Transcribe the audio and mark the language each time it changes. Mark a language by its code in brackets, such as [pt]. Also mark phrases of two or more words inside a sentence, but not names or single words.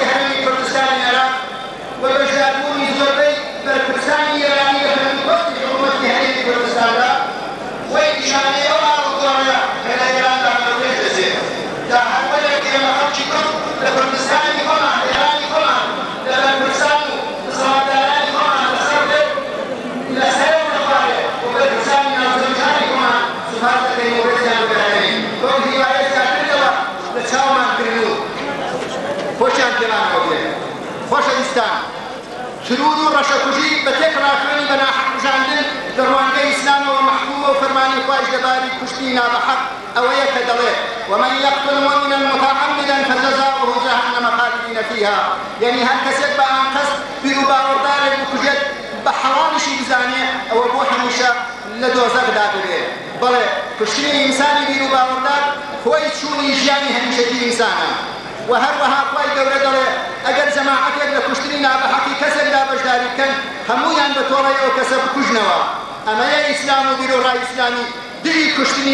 [ckb] هەرێمی کوردستانی عێراق و بەشداربوونی زۆربەی بەرپرسانی ئێرانی لە هەرێمی حکوومەتی هەرێمی کوردستاندا وەی نیشانەی ئەو ئاڵوگۆڕەیە کە لە ئێراندا پێش دەچێت دا هەروەیەک ئێمە خەڵکی کورد لە کوردستانی خۆمان لە ئێرانی خۆمان لە بەرپرسان و دەسەڵاتدارانی خۆمان لەسەر بێت لەسەرەوە دەخوارێ و بەرپرسانی ناوچەکانی خۆمان سوپاس دەکەین و ڕێزیان بگەڕێنین بۆ هیوایە زیاترەوە لە چاومان کردن و خۆشیان پێمانەوە بێت خۆشەویستان سرود و ڕەشەکوژی بە تێکڕاکردنی بە ناحەق بژاندن لە ڕوانگەی ئیسلامەوە مەحکومە و فەرمانی خوای دەباری کوشتی نابەحەق ئەوەیە کە دەڵێ [ar] ومن يقتل مؤمنا متعمدا فجزاؤه جهنم خالدين فيها [ckb] يعني هەر کەسێک بە ئان قەست بیر و باوەڕدارێک بکوژێت بە حەڵاڵیشی بزانێ ئەوە بۆ هەمیشە لە دۆزەخدا دەبێت بەڵێ کوشتنی ئینسانی بیر و باوەڕدار خۆی چوونی ژیانی هەمیشەیی ئینسانە و هەروەها خوای گەورە دەڵێ ئەگەر جەماعەتێک لە کوشتنی نابەحەقی کەسێکدا بەشداری بکەن هەموویان بە تۆڵەی ئەو کەسە بکوژنەوە ئەمەیە ئیسلام و بیرۆڕای ئیسلامی دلی کوشتنی